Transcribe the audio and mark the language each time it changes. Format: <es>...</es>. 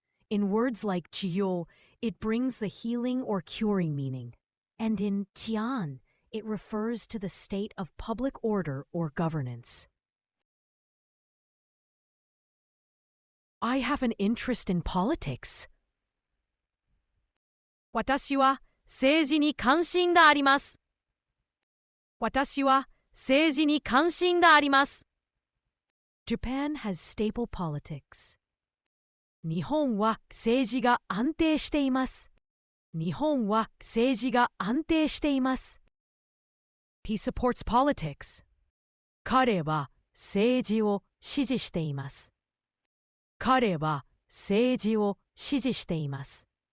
<en>In words like chiyo, it brings the healing or curing meaning. And in chian, it refers to the state of public order or governance. I have an interest in politics.</en> <ja>私は政治に関心があります。私は政治に関心があります。</ja> <en>Japan has stable politics.</en> <ja>日本は政治が安定しています。日本は政治が安定しています。</ja> <en>He supports politics.</en> <ja>彼は政治を支持しています。彼は政治を支持しています。</ja>